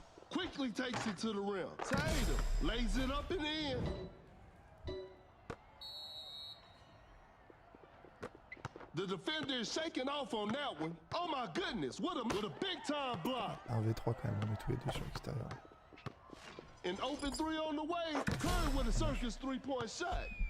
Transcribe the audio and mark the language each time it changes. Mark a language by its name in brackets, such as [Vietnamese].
[English] Quickly takes it to the rim. Tatum lays it up and in. The defender is shaking off on that one. Oh my goodness, what a big time block. [French] Un V3 quand même, on est tous les deux sur l'extérieur. [English] An open three on the way. Curry with a circus three-point shot.